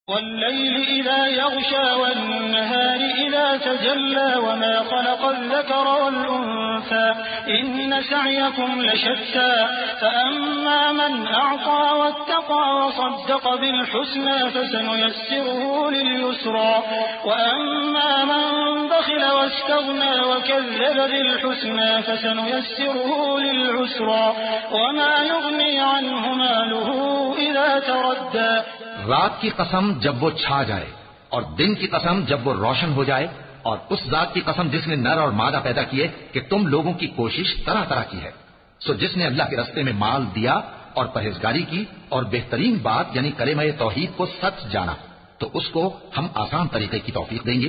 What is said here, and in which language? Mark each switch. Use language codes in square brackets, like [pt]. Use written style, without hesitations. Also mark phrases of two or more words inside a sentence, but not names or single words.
[ar] والليل إذا يغشى والنهار إذا تجلى وما خلق الذكر والأنثى إن سعيكم لشتى فأما من أعطى واتقى وصدق بالحسنى فسنيسره لليسرى وأما من بخل واستغنى وكذب بالحسنى فسنيسره للعسرى وما يغني عنه ماله إذا تردى. [hi] रात की कसम जब वो छा जाए और दिन की कसम जब वो रोशन हो जाए, और उस जात की कसम जिसने नर और मादा पैदा किए कि तुम लोगों की कोशिश तरह तरह की है। सो जिसने अल्लाह के रस्ते में माल दिया और परहेजगारी की और बेहतरीन बात यानी कलेमा तौहीद को सच जाना, तो उसको हम आसान तरीके की तौफीक देंगे।